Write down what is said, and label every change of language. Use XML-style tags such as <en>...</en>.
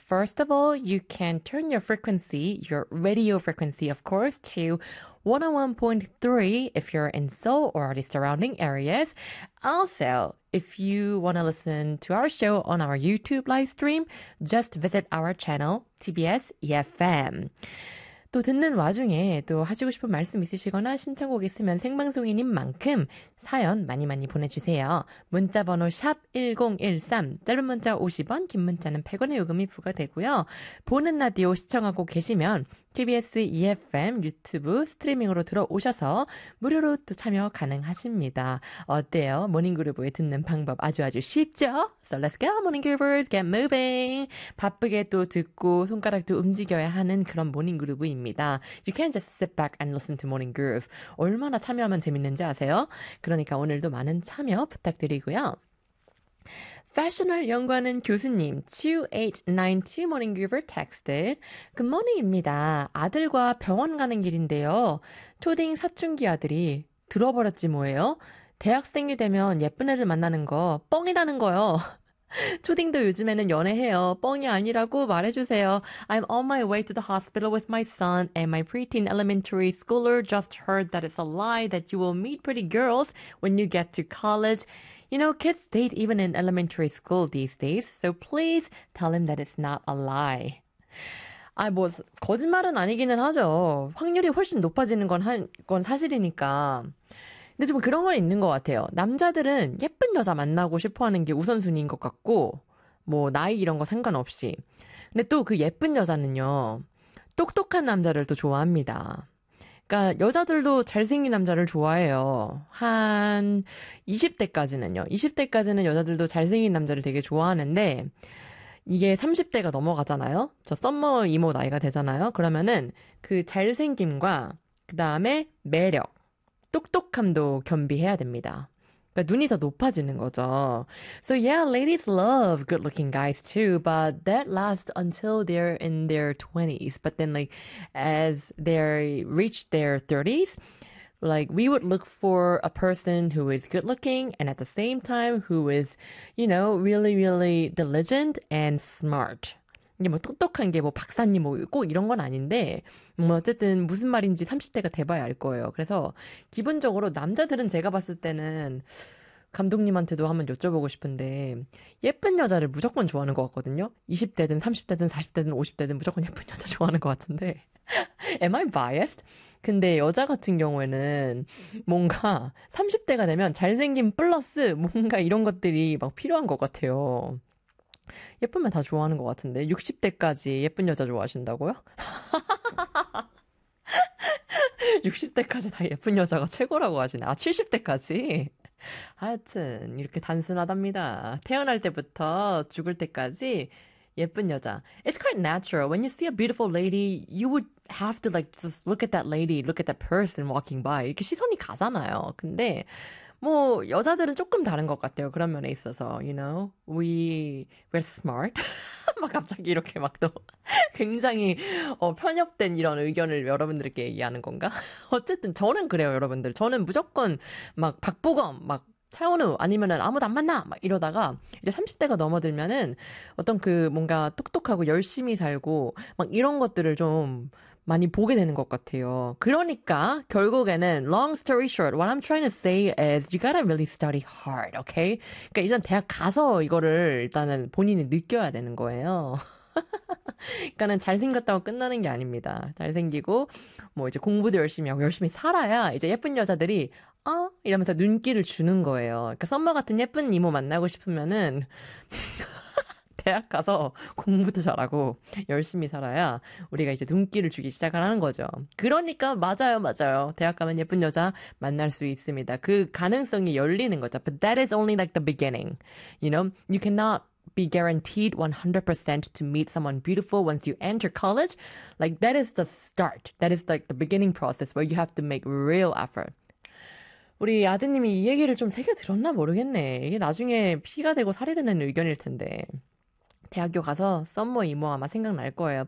<en>First of all, you can turn your frequency, your radio frequency, of course, to 101.3 if you're in Seoul or the surrounding areas. Also, if you want to listen to our show on our YouTube live stream, just visit our channel, TBS EFM.</en> <ko>또 듣는 와중에 또 하시고 싶은 말씀 있으시거나 신청곡 있으면 생방송인인 만큼 사연 많이 많이 보내주세요. 문자번호 샵1013, 짧은 문자 50원, 긴 문자는 100원의 요금이 부과되고요. 보는 라디오 시청하고 계시면 TBS EFM 유튜브 스트리밍으로 들어오셔서 무료로 또 참여 가능하십니다. 어때요? 모닝그룹을 듣는 방법 아주 아주 쉽죠?</ko> <en>So let's go, morning groupers, get moving!</en> <ko>바쁘게 또 듣고 손가락도 움직여야 하는 그런 모닝그룹을 입니다.</ko> <en>You can just sit back and listen to Morning Groove.</en> <ko>얼마나 참여하면 재밌는지 아세요? 그러니까 오늘도 많은 참여 부탁드리고요. 패션을 연구하는 교수님 2892 Morning Groover</ko> <en>texted, Good morning</en> <ko>입니다. 아들과 병원 가는 길인데요. 초딩 사춘기 아들이 들어버렸지 뭐예요? 대학생이 되면 예쁜 애를 만나는 거 뻥이라는 거요. 초딩도 요즘에는 연애해요. 뻥이 아니라고 말해주세요.</ko> <en>I'm on my way to the hospital with my son and my preteen elementary schooler just heard that it's a lie that you will meet pretty girls when you get to college. You know, kids date even in elementary school these days, so please tell him that it's not a lie.</en> <ko>아, 뭐 거짓말은 아니기는 하죠. 확률이 훨씬 높아지는 건 사실이니까. 근데 좀 그런 건 있는 것 같아요. 남자들은 예쁜 여자 만나고 싶어하는 게 우선순위인 것 같고 뭐 나이 이런 거 상관없이. 근데 또 그 예쁜 여자는요. 똑똑한 남자를 또 좋아합니다. 그러니까 여자들도 잘생긴 남자를 좋아해요. 한 20대까지는요. 20대까지는 여자들도 잘생긴 남자를 되게 좋아하는데 이게 30대가 넘어가잖아요. 저 썸머 이모 나이가 되잖아요. 그러면은 그 잘생김과 그 다음에 매력. 똑똑함도 겸비해야 됩니다. 그러니까 눈이 더 높아지는 거죠.</ko> <en>So yeah, ladies love good-looking guys too, but that lasts until they're in their 20s. But then like as they reach their 30s, like we would look for a person who is good-looking and at the same time who is, you know, really, really diligent and smart.</en> <ko>이게 뭐 똑똑한 게 뭐 박사님 뭐 꼭 이런 건 아닌데 뭐 어쨌든 무슨 말인지 30대가 돼봐야 알 거예요. 그래서 기본적으로 남자들은 제가 봤을 때는 감독님한테도 한번 여쭤보고 싶은데 예쁜 여자를 무조건 좋아하는 것 같거든요. 20대든 30대든 40대든 50대든 무조건 예쁜 여자 좋아하는 것 같은데</ko> <en>Am I biased?</en> <ko>근데 여자 같은 경우에는 뭔가 30대가 되면 잘생김 플러스 뭔가 이런 것들이 막 필요한 것 같아요. 예쁘면 다 좋아하는 것 같은데 60대까지 예쁜 여자 좋아하신다고요? 60대까지 다 예쁜 여자가 최고라고 하시네. 아 70대까지? 하여튼 이렇게 단순하답니다. 태어날 때부터 죽을 때까지 예쁜 여자.</ko> <en>It's quite natural. When you see a beautiful lady, you would have to like just look at that lady, look at that person walking by.</en> <ko>이렇게 시선이 가잖아요. 근데 뭐 여자들은 조금 다른 것 같아요. 그런 면에 있어서</ko> <en>you know we're smart</en> <ko>막 갑자기 이렇게 막 또 굉장히 편협된 이런 의견을 여러분들께 얘기하는 건가? 어쨌든 저는 그래요 여러분들. 저는 무조건 막 박보검 막 차은우 아니면은 아무도 안 만나 막 이러다가 이제 30대가 넘어들면은 어떤 그 뭔가 똑똑하고 열심히 살고 막 이런 것들을 좀 많이 보게 되는 것 같아요. 그러니까 결국에는</ko> <en>long story short, what I'm trying to say is you gotta really study hard, okay?</en> <ko>그러니까 일단 대학 가서 이거를 일단은 본인이 느껴야 되는 거예요. 그러니까는 잘생겼다고 끝나는 게 아닙니다. 잘생기고 뭐 이제 공부도 열심히 하고 열심히 살아야 이제 예쁜 여자들이 이러면서 눈길을 주는 거예요. 그러니까 썸머 같은 예쁜 이모 만나고 싶으면은 대학 가서 공부도 잘하고 열심히 살아야 우리가 이제 눈길을 주기 시작하는 거죠. 그러니까 맞아요, 맞아요. 대학 가면 예쁜 여자 만날 수 있습니다. 그 가능성이 열리는 거죠.</ko> <en>But that is only like the beginning. You know, you cannot be guaranteed 100% to meet someone beautiful once you enter college. Like, that is the start. That is like the beginning process where you have to make real effort.</en> <ko>우리 아드님이 이 얘기를 좀 새겨 들었나 모르겠네. 이게 나중에 피가 되고 살이 되는 의견일 텐데. 대학교 가서 썸머 이모 아마 생각날 거예요.</ko>